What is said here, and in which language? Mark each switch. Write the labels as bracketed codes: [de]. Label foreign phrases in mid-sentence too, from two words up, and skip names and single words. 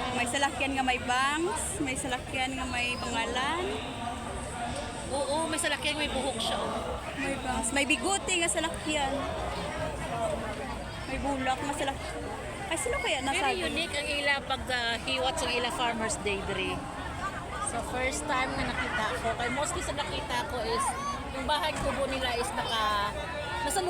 [hil] May salakyan nga may bangs, may salakyan nga may pangalan, Oo, may salakyan, may buhok siya. Oh. may bangs, may bigote nga salakyan. May bulak nga salakyan. Ay, sino kaya nasa? [en] Very unique [hil] ang ila pag hiwat sa ila Farmers Day diri. [tl] So [en] first time [tl] na nakita ko, kay mostly sa nakita ko is yung bahay kubo nila is nasa